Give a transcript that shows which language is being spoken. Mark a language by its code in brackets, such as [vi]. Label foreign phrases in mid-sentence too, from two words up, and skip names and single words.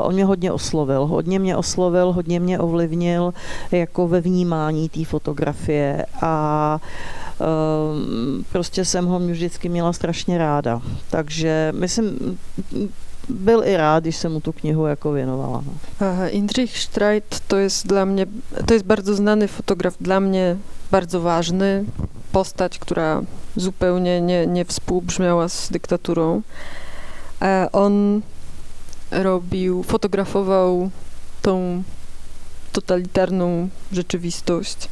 [cs] On mě hodně oslovil, hodně mě ovlivnil jako ve vnímání té fotografie a prostě jsem ho vždycky měla strašně ráda. Takže myslím, byl i rád, když jsem mu tu knihu jako věnovala. [pl] Jindřich Štrajt to jest bardzo znany fotograf, dla mnie bardzo ważny, postać, która zupełnie nie współbrzmiała z dyktaturą. On fotografował tą totalitarną rzeczywistość.